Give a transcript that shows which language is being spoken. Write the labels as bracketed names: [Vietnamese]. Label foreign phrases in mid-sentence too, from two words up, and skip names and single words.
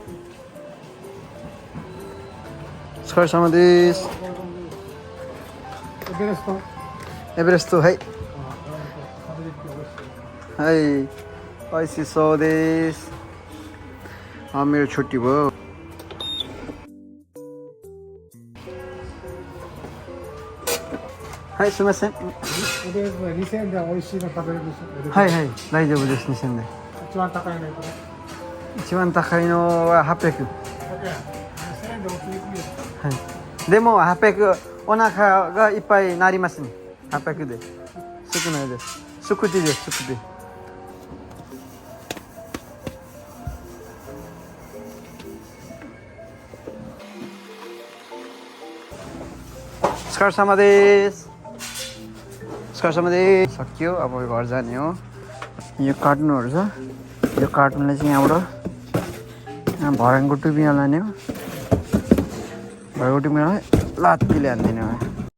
[Japanese] スカー様です. Everest,はい。はい。美味しそうです。 [Nepali] あ、मेरो छुट्टी भयो。 [Japanese] はい、すみません。 2000円で美味しいの食べれるでしょ。はいはい、大丈夫です、2000で。一番高いのいくら？一番高いのは800。 2000円でお釣りくるよ。はい。でも800、お腹がいっぱいになりますね。800で。少ないです。少しです、少し。スカー様です. スカー様です. [Nepali] सक्यो अब घर जाने हो यो कार्टुनहरू छ यो कार्टुनले चाहिँ यहाँबाट भरङको टुपीमा लाने हो भरङको टुपीमा लात्तीले हान्दिने हो